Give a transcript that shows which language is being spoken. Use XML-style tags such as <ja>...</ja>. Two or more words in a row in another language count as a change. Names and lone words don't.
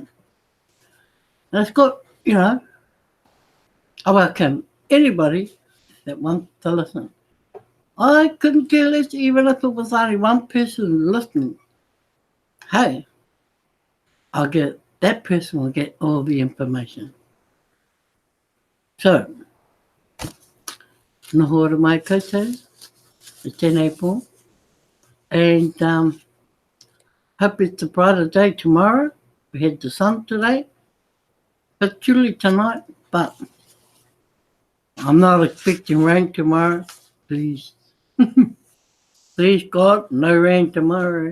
<en>And it's got, you know, I welcome anybody that wants to listen. I couldn't care less, even if it was only one person listening. Hey, that person will get all the information. So,</en> <mi>noho ora mai koutou, e tēnei pō.</mi> <en>And hope it's a brighter day tomorrow. We had the sun today, but chilly tonight, but I'm not expecting rain tomorrow, please. Please God, no rain tomorrow.</en>